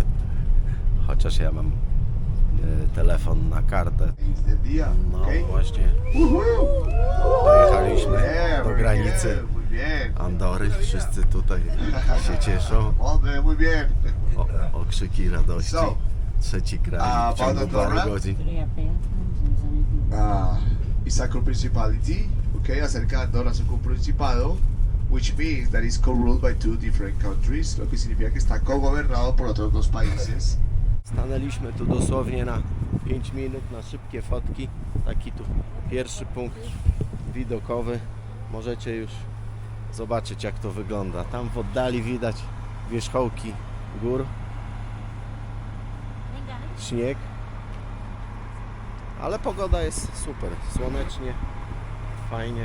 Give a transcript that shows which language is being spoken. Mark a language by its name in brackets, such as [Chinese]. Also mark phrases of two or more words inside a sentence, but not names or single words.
[Polish] Chociaż ja mam telefon na kartę. No właśnie, dojechaliśmy do granicy Andory. Wszyscy tutaj się cieszą. Okrzyki radości. Trzeci kraj w ciągu paru godzin. [English] Sacro Principality, [Spanish] okay, acerca de Andorra, es un principado, [English] which means that it's co-ruled by two different countries, [Spanish] lo que significa que está co-gobernado por otros dos países. [Polish] Stanęliśmy tu dosłownie na 5 minut na szybkie fotki. Taki tu pierwszy punkt widokowy. Możecie już zobaczyć, jak to wygląda. Tam w oddali widać wierzchołki gór, śnieg, ale pogoda jest super, słonecznie, fajnie.